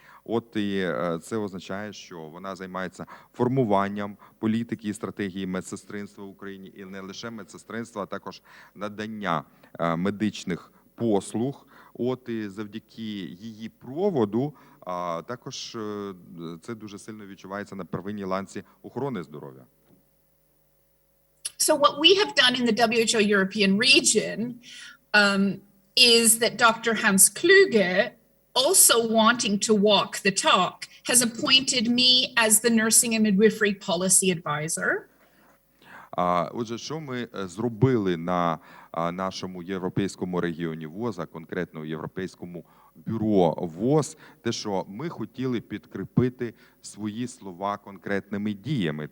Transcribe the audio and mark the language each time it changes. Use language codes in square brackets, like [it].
[uk] От і це означає, що вона займається формуванням політики і стратегії медсестринства в Україні, і не лише медсестринства, а також надання медичних послуг. От і завдяки її проводу також це дуже сильно відчувається на первинній ланці охорони здоров'я. [en] So what we have done in the WHO European region is that Dr. Hans Kluge, also wanting to walk the talk, has appointed me as the nursing and midwifery policy advisor. [uk] Отже, що ми зробили на нашому європейському регіоні ВОЗ, а конкретно Європейському бюро ВОЗ, те, що ми хотіли підкріпити свої слова конкретними діями.